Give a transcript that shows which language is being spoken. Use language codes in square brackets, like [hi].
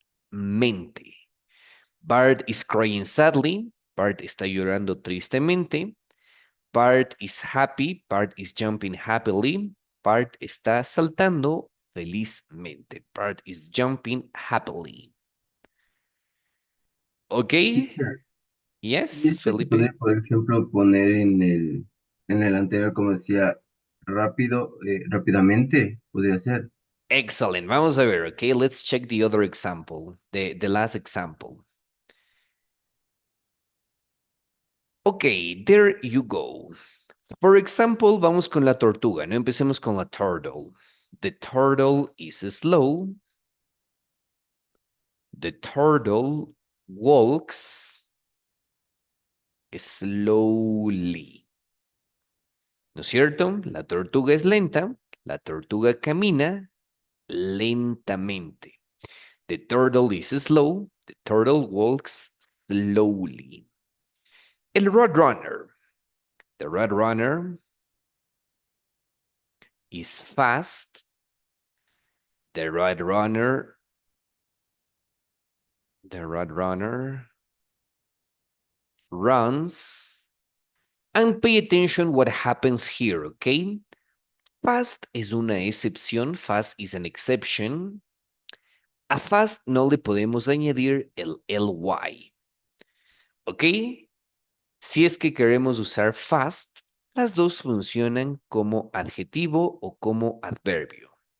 [en] Mente. Bart is crying sadly. [es] Bart está llorando tristemente. [en] Bart is happy. Bart is jumping happily. [es] Bart está saltando felizmente. [en] Bart is jumping happily. Okay? Teacher, Yes, [es] y esto se puede, Felipe? por ejemplo, poner en el anterior, como decía, rápidamente, podría ser. [en] Excellent. [es] Vamos a ver, [en] okay? Let's check the other example, the last example. Okay, there you go. For example, [es] vamos con la tortuga, ¿no? Empecemos con la turtle. [en] The turtle is slow. The turtle walks slowly. [es] ¿No es cierto? La tortuga es lenta. La tortuga camina lentamente. [en] The turtle is slow. The turtle walks slowly. El roadrunner. The roadrunner is fast. The roadrunner runs. And pay attention what happens here, okay? [es] Fast es una excepción. [en] Fast is an exception. [es] A fast no le podemos añadir el ly. ¿Ok? Si es que queremos usar fast, las dos funcionan como adjetivo o como adverbio.